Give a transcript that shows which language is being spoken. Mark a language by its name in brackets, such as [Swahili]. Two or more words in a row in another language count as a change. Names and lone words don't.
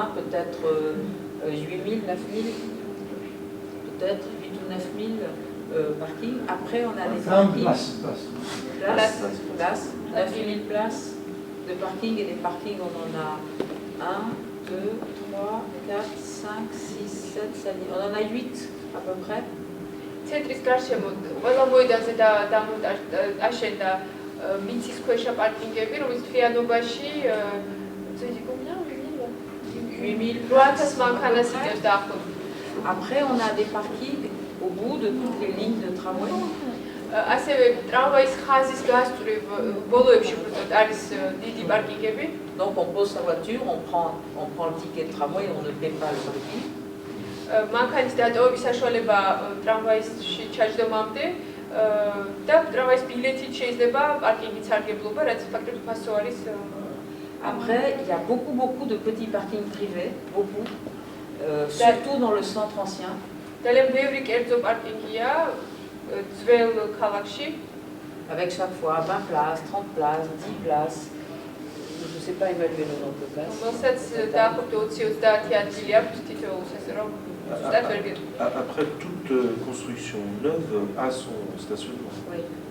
[French] Peut-être 8 000, 9 000, peut-être 8 ou 9 000 parkings. Après, on a des parkings. Places. 9 000 places de parking et des parkings, on en a 1, 2, 3, 4, 5, 6, 7, 7, on en a 8 à peu près. [Georgian] ცენტრის გარშემო ყველა მოედანზე აშენდა მიწის ქვეშა პარკინგები, რომელიც თვიანობაში 8,000 მანქანას იწევს დაახლოებით. [French] Après, on a des parkings au bout de toutes les lignes de tramway. [Georgian] ასევე ტრამვაის ხაზის გასწვრივ ბოლოებში უბრალოდ არის დიდი პარკინგები. [French] Donc on pose sa voiture, on prend le ticket de tramway, on ne paie pas le parking. [Georgian] მანქანის დატოვების საშუალება ტრამვაისში ჩაჯდომამდე და ტრამვაის ბილეთით შეიძლება პარკინგის სარგებლობა, რაც ფაქტობრივად ფასო არის. [French] Après, il y a beaucoup de petits parkings privés, beaucoup, surtout dans le centre ancien. [Georgian] ძალიან ბევრი კერძო პარკინგია ძველ ქალაქში. [French] Avec chaque fois 20 places, 30 places, 10 places. Je ne sais pas évaluer le nombre de places. Après, toute construction neuve a son stationnement. Oui.